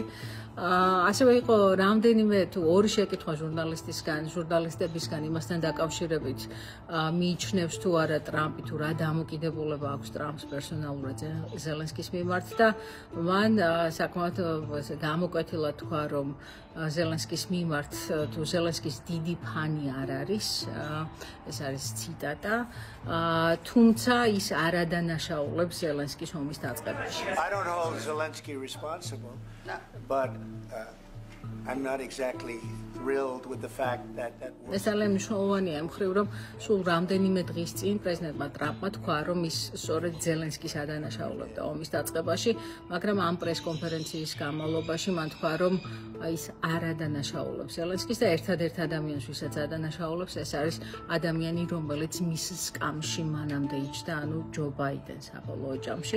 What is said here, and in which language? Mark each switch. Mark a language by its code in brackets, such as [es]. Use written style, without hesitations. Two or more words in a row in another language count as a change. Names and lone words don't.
[ka] ასევე იყო რამდენიმე თუ ორი შეკითხვა ჟურნალისტებისგან იმასთან დაკავშირებით, მიიჩნევს თუ არა ტრამპი თუ რა დამოკიდებულება აქვს ტრამპს პერსონალურად ზელენსკის მიმართ და მან საკმაოდ გამოკვეთილად თქვა, რომ ზელენსკის მიმართ თუ ზელენსკის დიდი ფანი არ არის, ეს არის ციტატა, თუმცა ის არ ადანაშაულებს ზელენსკის ომის დაწყებაში. [en] I don't hold Zelensky responsible, but I'm not exactly thrilled with the fact that [ka] ეს ძალიან მნიშვნელოვანია მხრივ რომ სულ რამდენიმე დღის წინ პრეზიდენტმა ტრამპმა თქვა რომ ის სწორედ ზელენსკის ადანაშაულებდა ომის დაწყებაში, მაგრამ ამ პრესკონფერენციის განმავლობაში მან თქვა რომ ის არ ადანაშაულებს ზელენსკის და ერთადერთ ადამიანს ვისაც ადანაშაულებს ეს არის ადამიანი რომელიც მის სკამში მანამდე იჯდა, ანუ ჯო ბაიდენს საბოლოო ჯამში.